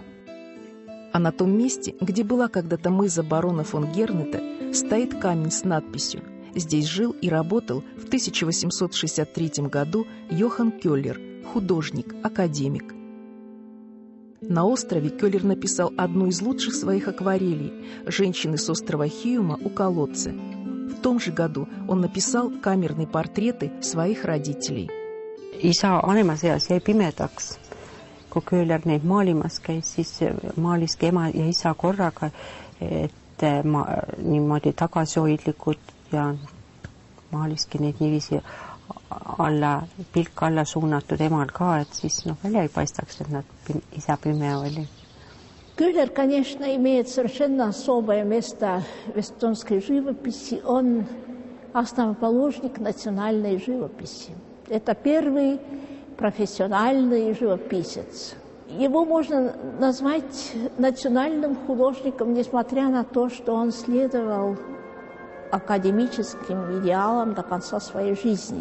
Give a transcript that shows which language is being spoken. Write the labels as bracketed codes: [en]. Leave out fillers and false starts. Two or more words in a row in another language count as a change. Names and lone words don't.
[ru] А на том месте, где была когда-то мыза барона фон Гернета, стоит камень с надписью: «Здесь жил и работал в 1863 году Йохан Кёллер, художник, академик». На острове Кёллер написал одну из лучших своих акварелей «Женщины с острова Хиума у колодца». В том же году он написал камерные портреты своих родителей. [et] Isa vanemas eas jäi pimedaks. Kui Köhler neid maalimas käis, siis maaliski ema ja isa korraga, et niimoodi tagasihoidlikud ja maaliski neid niiviisi pilk alla suunatud emal ka, et siis välja ei paistaks, et isa pime oli. [ru] Köhler, конечно, имеет совершенно особое место в эстонской живописи. Он основоположник национальной живописи. Это первый профессиональный живописец. Его можно назвать национальным художником, несмотря на то, что он следовал академическим идеалам до конца своей жизни.